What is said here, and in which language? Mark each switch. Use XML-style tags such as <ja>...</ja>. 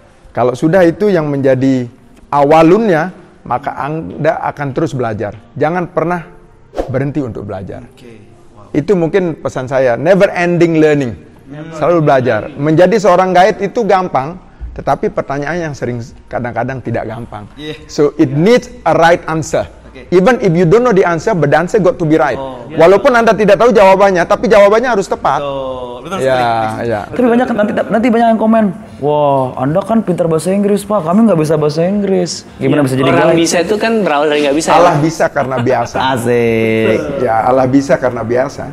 <id>Kalau sudah itu yang menjadi awalunnya, maka Anda akan terus belajar. Jangan pernah berhenti untuk belajar. Itu mungkin pesan saya,</id> <en>never ending learning.</en> <id>Selalu belajar. Menjadi seorang guide itu gampang, tetapi pertanyaan yang sering kadang-kadang tidak gampang.</id> <en>So it needs a right answer. Even if you don't know the answer, but the answer got to be right.</en> <id>Walaupun Anda tidak tahu jawabannya, tapi jawabannya harus tepat. Betul Ya. Tapi banyak nanti banyak yang komen, wah Anda kan pintar bahasa Inggris Pak, kami nggak bisa bahasa Inggris. Gimana bisa jadi Orang guide? bisa itu kan berawal dari nggak bisa. Allah bisa karena biasa. Asik. Ya, Allah bisa karena biasa.</id>